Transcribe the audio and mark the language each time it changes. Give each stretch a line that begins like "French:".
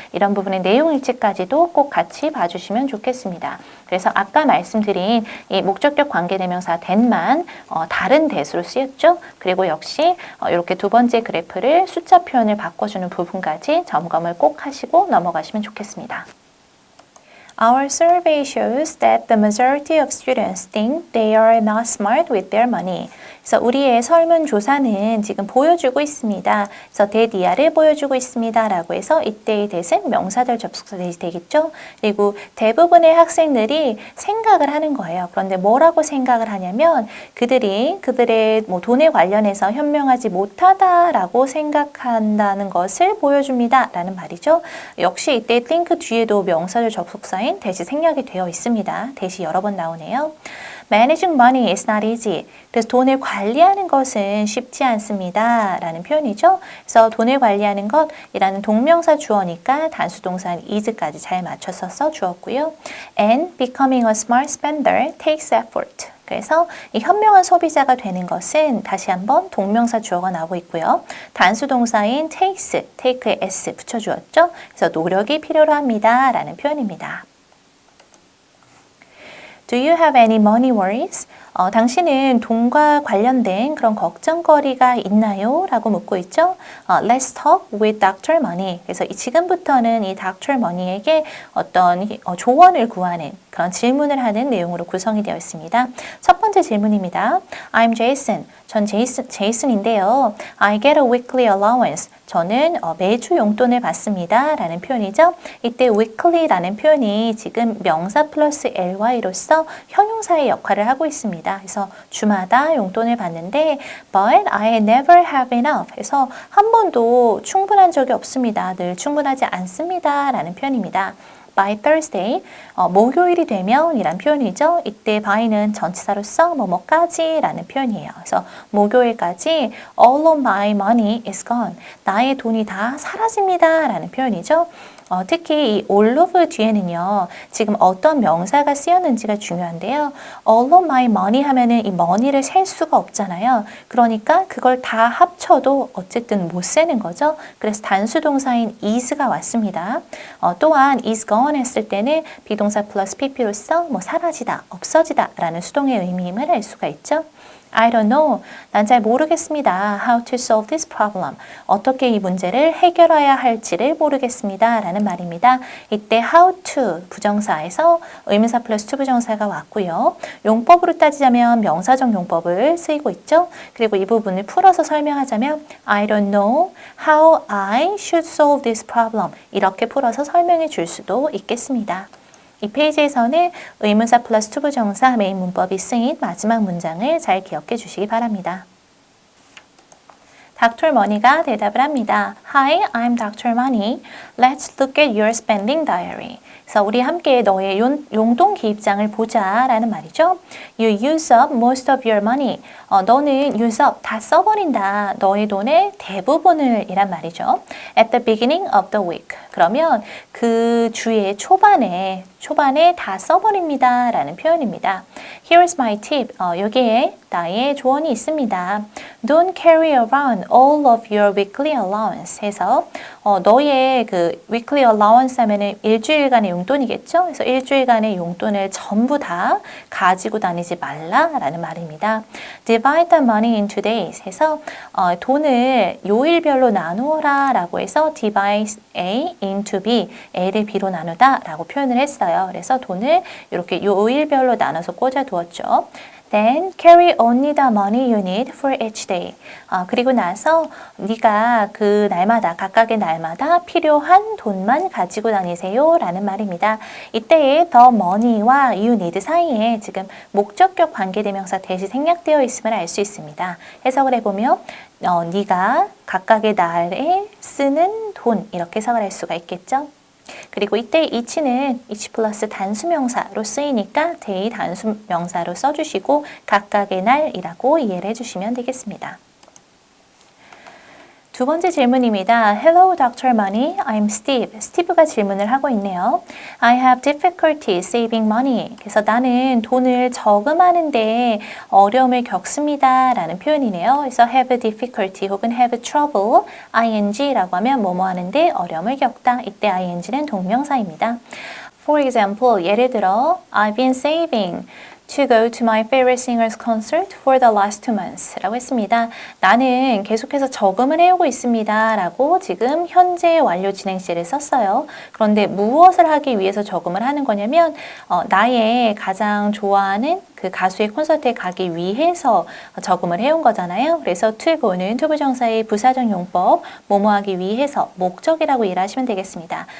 Korean: 이런 부분의 내용 일치까지도 꼭 같이 봐주시면 좋겠습니다. 그래서 아까 말씀드린 이 목적격 관계대명사 that만 다른 that으로 쓰였죠. 그리고 역시 이렇게 두 번째 그래프를 숫자 표현을 바꿔주는 부분까지 점검을 꼭 하시고 넘어가시면 좋겠습니다.
English: Our survey shows that the majority of students think they are not smart with their money.
Korean: 그래서 우리의 설문조사는 지금 보여주고 있습니다. 그래서 that이야를 보여주고 있습니다. 라고 해서 이때의 that은 명사절 접속사 that이 되겠죠. 그리고 대부분의 학생들이 생각을 하는 거예요. 그런데 뭐라고 생각을 하냐면 그들의 뭐 돈에 관련해서 현명하지 못하다라고 생각한다는 것을 보여줍니다. 라는 말이죠. 역시 이때 think 뒤에도 명사절 접속사인 that이 생략이 되어 있습니다. that이 여러 번 나오네요.
English: Managing money is not easy.
Korean: 그래서 돈을 관리하는 것은 쉽지 않습니다. 라는 표현이죠. 그래서 돈을 관리하는 것이라는 동명사 주어니까 단수동사 is까지 잘 맞춰서 써주었고요.
English: And becoming a smart spender takes effort.
Korean: 그래서 이 현명한 소비자가 되는 것은 다시 한번 동명사 주어가 나오고 있고요. 단수 동사인 take에 s 붙여주었죠. 그래서 노력이 필요로 합니다. 라는 표현입니다.
English: Do you have any money worries?
Korean: 당신은 돈과 관련된 그런 걱정거리가 있나요? 라고 묻고 있죠.
English: Let's talk with Dr. Money.
Korean: 그래서 지금부터는 이 Dr. Money에게 어떤 조언을 구하는 그런 질문을 하는 내용으로 구성이 되어 있습니다. 첫 번째 질문입니다.
English: I'm Jason.
Korean: 전 제이슨인데요.
English: I get a weekly allowance.
Korean: 저는 매주 용돈을 받습니다. 라는 표현이죠. 이때 weekly라는 표현이 지금 명사 플러스 ly로서 형용사의 역할을 하고 있습니다. 그래서 주마다 용돈을 받는데
English: but I never have enough.
Korean: 그래서 한 번도 충분한 적이 없습니다. 늘 충분하지 않습니다. 라는 표현입니다.
English: by Thursday.
Korean: 목요일이 되면 이란 표현이죠. 이때 by는 전치사로서 뭐뭐까지 라는 표현이에요. 그래서 목요일까지
English: all of my money is gone.
Korean: 나의 돈이 다 사라집니다 라는 표현이죠. 특히 이 all of 뒤에는요, 지금 어떤 명사가 쓰였는지가 중요한데요. all of my money 하면은 이 money를 셀 수가 없잖아요. 그러니까 그걸 다 합쳐도 어쨌든 못 세는 거죠. 그래서 단수 동사인 is가 왔습니다. 또한 is gone 했을 때는 비동사 플러스 pp로서 뭐 사라지다, 없어지다 라는 수동의 의미임을 알 수가 있죠.
English: I don't know.
Korean: 난 잘 모르겠습니다.
English: How to solve this problem.
Korean: 어떻게 이 문제를 해결해야 할지를 모르겠습니다. 라는 말입니다. 이때 how to 부정사에서 의문사 플러스 to 부정사가 왔고요. 용법으로 따지자면 명사적 용법을 쓰이고 있죠. 그리고 이 부분을 풀어서 설명하자면
English: I don't know how I should solve this problem.
Korean: 이렇게 풀어서 설명해 줄 수도 있겠습니다. 이 페이지에서는 의문사 플러스 to 부정사 메인 문법이 쓰인 마지막 문장을 잘 기억해 주시기 바랍니다.
English: Dr.
Korean: Money가 대답을 합니다.
English: Hi, I'm Dr. Money. Let's look at your spending diary.
Korean: 그래서 우리 함께 너의 용돈 기입장을 보자 라는 말이죠.
English: You use up most of your money.
Korean: 너는 use up, 다 써버린다. 너의 돈의 대부분을 이란 말이죠.
English: At the beginning of the week.
Korean: 그러면 그 주의 초반에 다 써버립니다 라는 표현입니다.
English: Here's my tip.
Korean: 여기에 나의 조언이 있습니다.
English: Don't carry around all of your weekly allowance
Korean: 해서 너의 그 weekly allowance 하면은 일주일간의 용돈이겠죠? 그래서 일주일간의 용돈을 전부 다 가지고 다니지 말라라는 말입니다.
English: Divide the money into days
Korean: 해서 돈을 요일별로 나누어라 라고 해서 divide A into B, A를 B로 나누다 라고 표현을 했어요. 그래서 돈을 이렇게 요일별로 나눠서 꽂아 두었죠.
English: Then carry only the money you need for each day.
Korean: 그리고 나서 네가 그 날마다 각각의 날마다 필요한 돈만 가지고 다니세요 라는 말입니다. 이때의 the money와 you need 사이에 지금 목적격 관계대명사 대시 생략되어 있음을 알 수 있습니다. 해석을 해보면 네가 각각의 날에 쓰는 돈 이렇게 해석을 할 수가 있겠죠. 그리고 이때 each는 each 플러스 단수명사로 쓰이니까 day 단수명사로 써주시고 각각의 날이라고 이해를 해주시면 되겠습니다. 두 번째 질문입니다.
English: Hello, Dr. Money. I'm Steve.
Korean: 스티브가 질문을 하고 있네요.
English: I have difficulty saving money.
Korean: 그래서 나는 돈을 저금하는데 어려움을 겪습니다. 라는 표현이네요. 그래서 have difficulty 혹은 have trouble, ing라고 하면 뭐뭐 하는데 어려움을 겪다. 이때 ing는 동명사입니다.
English: For example,
Korean: 예를 들어
English: I've been saving to go to my favorite singer's concert for the last 2 months 라고 했습니다.
Korean: 나는 계속해서 저금을 해오고 있습니다. 라고 지금 현재 완료 진행 시제를 썼어요. 그런데 무엇을 하기 위해서 저금을 하는 거냐면 나의 가장 좋아하는 그 가수의 콘서트에 가기 위해서 저금을 해온 거잖아요. 그래서 to go는 to 부정사의 부사적 용법, 뭐뭐 하기 위해서 목적이라고 이해하시면 되겠습니다.